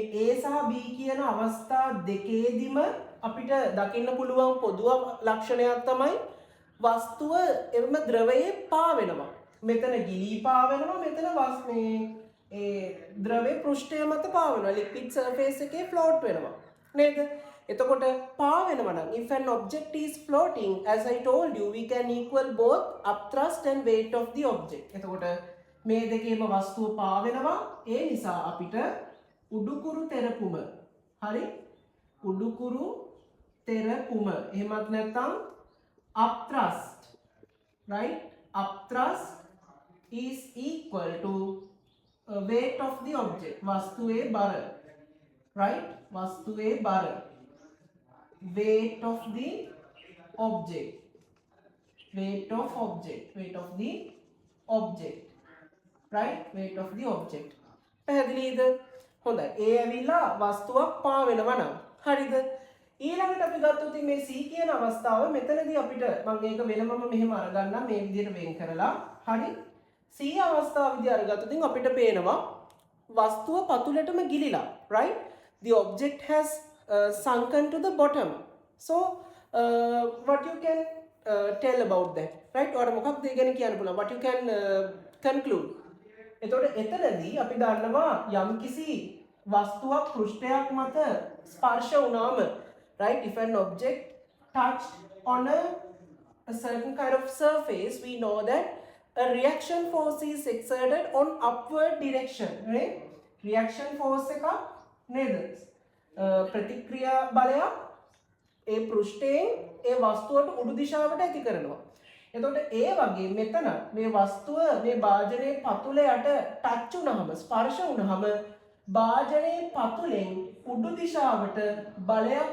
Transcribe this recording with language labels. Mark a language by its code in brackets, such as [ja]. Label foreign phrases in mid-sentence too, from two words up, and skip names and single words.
[si] A සහ B කියන අවස්ථා දෙකේදීම අපිට දකින්න පුළුවන් පොදු ලක්ෂණයක් තමයි වස්තුව එම ද්‍රවයේ පාවෙනවා මෙතන ගිලී පාවෙනවා මෙතන මේ ඒ ද්‍රව්‍ය පෘෂ්ඨය මත පාවෙනවා [en] liquid surface [si] එකේ float වෙනවා නේද එතකොට පාවෙනවා නම් [en] if an object is floating as I told you we can equal both upthrust and weight of the object [si] එතකොට මේ දෙකේම වස්තුව පාවෙනවා ඒ නිසා අපිට උඩුකුරු තෙරපුම හරි උඩුකුරු තෙරපුම එහෙමත් නැත්නම් [en] upthrust right upthrust is equal to weight of the object [si] වස්තුවේ බර [en] right [si] වස්තුවේ බර [en] weight of the object weight of the object right weight of the object [si] පැහැදිලිද හොඳයි ඒ ඇවිල්ලා වස්තුවක් පා වෙනවා නම් හරිද ඊළඟට අපි ගත්තොත් මේ C කියන අවස්ථාව මෙතනදී අපිට මම ඒක වෙනමම මෙහෙම අරගන්නම් මේ විදිහට වෙන් කරලා හරි C අවස්ථාවේදී අරගත්තොත් අපිට පේනවා වස්තුව පතුලටම ගිලිලා [en] right the object has sunken to the bottom so what you can tell about that right or [si] මොකක්ද ඒ ගැන කියන්න පුළුවන් [en] what you can conclude [si] එතකොට එතනදී අපි දන්නවා යම්කිසි වස්තුවක් පෘෂ්ඨයක් මත ස්පර්ශ වුණාම [en] right if an object touched on a certain kind of surface we know that a reaction force is exerted on upward direction right reaction force [si] එක නේද ප්‍රතික්‍රියා බලයක් ඒ පෘෂ්ඨයෙන් ඒ වස්තුවට උඩු දිශාවට ඇති කරනවා එතකොට ඒ වගේ මෙතන මේ වස්තුව මේ භාජනයේ පතුලයට ටච් වුනහම ස්පර්ශ වුනහම භාජනයේ පතුලෙන් උඩු දිශාවට බලයක්